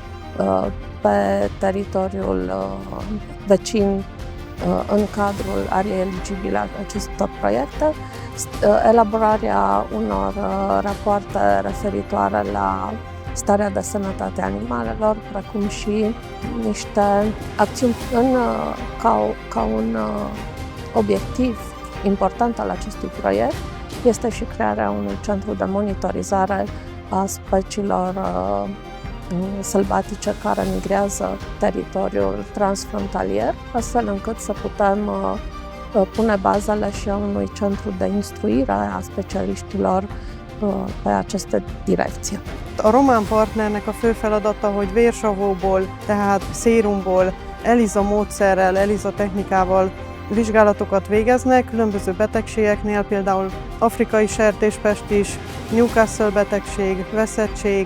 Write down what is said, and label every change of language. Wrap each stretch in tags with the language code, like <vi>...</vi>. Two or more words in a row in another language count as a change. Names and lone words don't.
<ro>pe teritoriul vecin în cadrul ariei eligibile a acestor proiecte, elaborarea unor rapoarte referitoare la starea de sănătate a animalelor, precum și niște acțiuni ca un obiectiv important al acestui proiect este și crearea unui centru de monitorizare a speciilor sălbatice care migrează teritoriul transfrontalier, astfel încât să putem pune bazele și a unui centru de instruire a specialiștilor pe aceste direcții.</ro> <hu>A román partnernek a fő feladata, hogy vérsavóból, tehát szérumból, ELISA módszerrel, ELISA technikával vizsgálatokat végeznek különböző betegségeknél, például afrikai sertéspestis, Newcastle betegség, veszettség.</hu>